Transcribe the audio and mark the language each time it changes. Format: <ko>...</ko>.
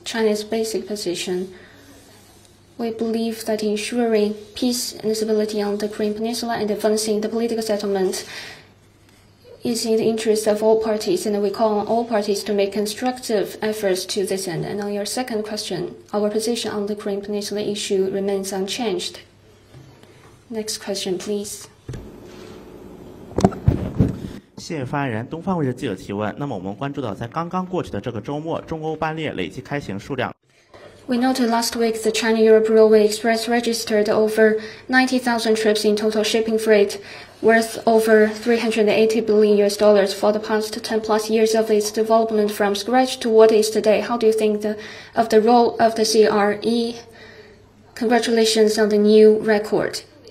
<en>China's basic position. We believe that ensuring peace and stability on the Korean Peninsula and advancing the political settlement is in the interest of all parties, and we call on all parties to make constructive efforts to this end. And on your second question, our position on the Korean Peninsula issue remains unchanged. Next question, please.</en> <zh>谢谢发言人。东方卫视记者提问。那么我们关注到，在刚刚过去的这个周末，中欧班列累计开行数量。</zh> <en>We noted last week the China-Europe Railway Express registered over 90,000 trips in total shipping freight, worth over $380 billion for the past 10 plus years of its development from scratch to what it is today. How do you think of the role of the CRE? Congratulations on the new record.</en>